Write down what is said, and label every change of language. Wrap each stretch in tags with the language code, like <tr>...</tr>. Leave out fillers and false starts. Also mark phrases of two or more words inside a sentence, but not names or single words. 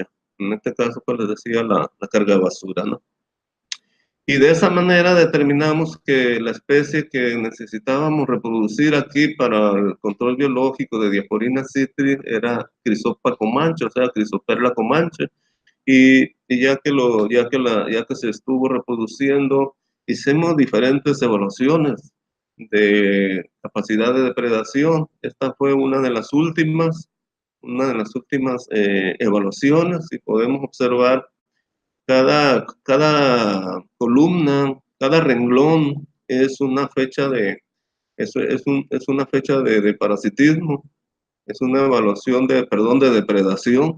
<es>En este caso, pues les decía la cargabasura, ¿no? Y de esa manera determinamos que la especie que necesitábamos reproducir aquí para el control biológico de Diaporina citri era Chrysopa comanche, o sea, Chrysoperla comanche. Y ya que se estuvo reproduciendo, hicimos diferentes evaluaciones de capacidad de depredación. Esta fue una de las últimas evaluaciones, y podemos observar cada columna, cada renglón es una fecha es una fecha de parasitismo, es una evaluación de depredación.</es>